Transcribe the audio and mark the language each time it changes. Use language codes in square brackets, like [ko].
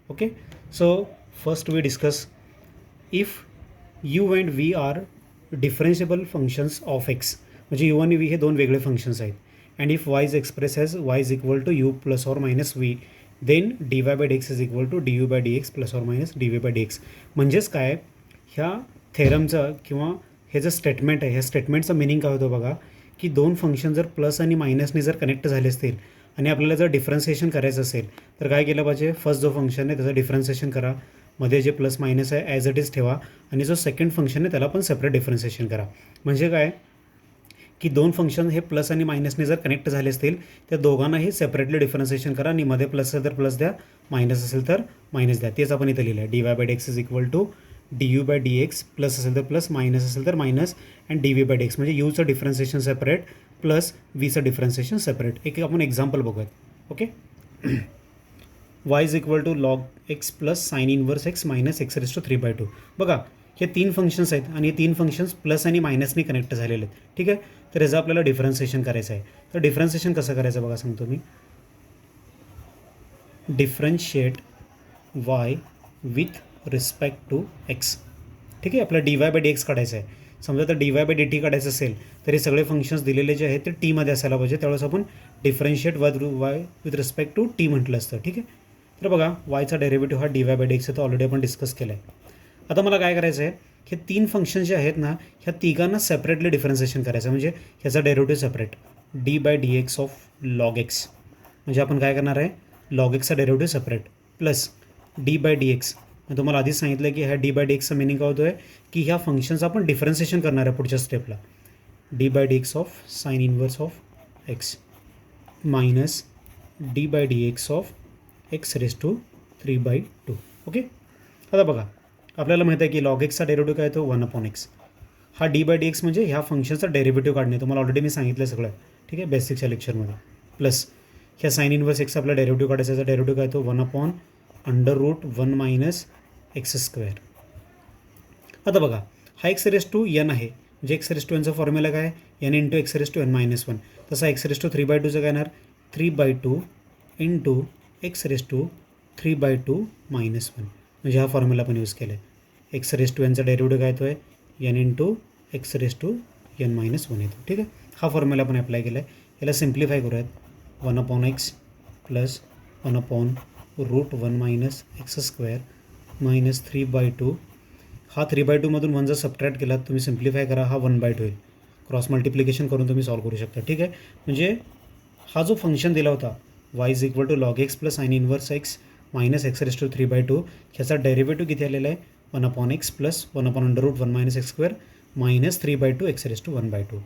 [en] Okay, so first we discuss if u and v are differentiable functions of x, [mr] म्हणजे u आणि v हे दोन वेगळे functions आहेत, [en] and if y is expressed as y is equal to u plus or minus v, then dy by dx is equal to du by dx plus or minus dv by dx. [mr] म्हणजेच काय, ह्या थेरमचं किंवा हे जे statement आहे, ह्या स्टेटमेंटचं meaning काय होतं बघा, की दोन फंक्शन जर प्लस आणि मायनसने जर कनेक्ट झाले असतील आणि आपल्याला जर डिफरन्सिएशन करायचं असेल तर काय केलं पाहिजे, फर्स्ट जो फंक्शन आहे त्याचं डिफरन्सिएशन करा, मध्ये जे प्लस मायनस आहे ॲज इट इज ठेवा, आणि जो सेकंड फंक्शन आहे त्याला पण सेपरेट डिफरन्सिएशन करा. म्हणजे काय की दोन फंक्शन हे प्लस आणि मायनसने जर कनेक्ट झाले असतील त्या दोघांनाही सेपरेटली डिफरन्सिएशन करा, आणि मध्ये प्लस असेल तर प्लस द्या, मायनस असेल तर मायनस द्या. तेच आपण इथं लिहिलं आहे, [en] d y by d x [mr] is equal to D you bye D x, plus असेल तर प्लस, मायनस असेल तर minus, and D V by D x. म्हणजे यूचं differentiation separate plus व्हीचं differentiation separate. एक आपण एक्झाम्पल बघूयात. [en] Okay, y is equal to log x plus sine inverse x minus x raise to 3/2. [mr] बघा, हे तीन फंक्शन्स आहेत आणि हे तीन फंक्शन्स प्लस आणि मायनसने कनेक्ट झालेले आहेत. ठीक आहे, तर याचं आपल्याला डिफरन्सिएशन करायचं आहे. तर डिफरन्सिएशन कसं करायचं बघा, सांगतो मी. [en] Differentiate y with respect to x. [mr] ठीक आहे, आपल्याला dy बाय डी एक्स काढायचं आहे. समजा तर dy बाय डी टी काढायचं असेल तर हे सगळे फंक्शन्स दिलेले जे आहेत ते टीमध्ये असायला पाहिजे, त्यावेळेस आपण [en] differentiate y with respect to t [mr] म्हटलं असतं. ठीक आहे, तर बघा वायचा डेरिव्हेटिव्ह हा D y by D x आहे, तो ऑलरेडी आपण डिस्कस केला आहे. आता मला काय करायचं आहे, हे तीन फंक्शन जे आहेत ना ह्या तिघांना सेपरेटली डिफरन्सिएशन करायचं आहे. म्हणजे ह्याचा derivative separate [en] d by d x of log x, [mr] म्हणजे आपण काय करणार आहे, लॉग एक्सचा derivative separate plus D bye D x. मी तुम्हाला आधीच सांगितलं की ह्या डी बाय डी एक्सचा मिनिंग काय होतो आहे की ह्या फंक्शनचं आपण डिफरन्सिएशन करणार आहे पुढच्या स्टेपला. [en] D by d x of sine inverse of x minus d by d x of x raise to 3/2. [mr] Okay, आता बघा आपल्याला माहिती आहे की लॉग एक्सचा डेरिव्हेटिव्ह काय तो 1/x. हा डी बाय डी एक्स म्हणजे ह्या फंक्शनचा डेरिव्हेटिव्ह काढणे, तुम्हाला ऑलरेडी मी सांगितलं सगळं. ठीक आहे, बेसिकच्या लेक्चरमध्ये. प्लस ह्या साइन इनवर्स एक्स आपला डेरिव्हेटिव्ह काढायचा, याचा डेरिव्हेटिव्ह काय तो [en] 1/√1 minus x square. [mr] आता बघा हा एक्स रेस टू एन आहे, म्हणजे एक्स रेस टू एनचा फॉर्म्युला काय, [en] N into x raise to n minus 1. [mr] तसा एक्स रेस टू 3/2चं काय येणार, 3/2 into x raise to 3/2 minus 1. म्हणजे हा फॉर्म्युला आपण यूज केला आहे. एक्स रेस टू एनचा डेरिव्हेटिव्ह काय येतो आहे, N into x raise to N minus 1 येतो. ठीक आहे, हा फॉर्म्युला आपण अप्लाय केला आहे. याला सिम्प्लिफाय करूयात. [en] 1/x plus 1/√1 minus x square minus 3/2. [mr] हा 3/2मधून 1 जर सबट्रॅक्ट केलात तुम्ही, सिम्प्लिफाय करा, हा 1/2 होईल. क्रॉस मल्टिप्लिकेशन करून तुम्ही सॉल्व करू शकता. ठीक आहे, म्हणजे हा जो फंक्शन दिला होता [en] y is equal to log x plus sine inverse x minus x raise to 3/2, [mr] ह्याचा डेरिव्हेटिव्ह किती आलेला आहे, [en] 1/x plus 1/√1 minus x square minus 3/2 x raise to 1/2.